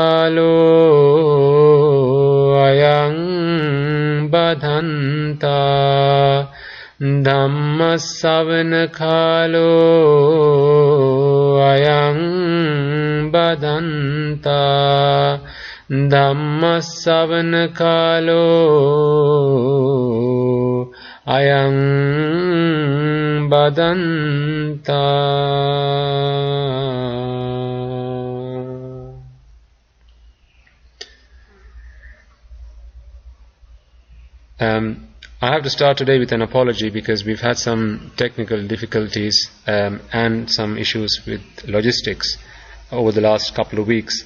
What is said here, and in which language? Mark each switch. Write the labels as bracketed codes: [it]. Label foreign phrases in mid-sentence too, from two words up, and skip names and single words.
[pi] Kalo Ayang Badhanta Dhamma Savana Kalo Ayang Badhanta Dhamma Savana Kalo Ayang Badhanta. [en] I have to start today with an apology because we've had some technical difficulties and some issues with logistics over the last couple of weeks.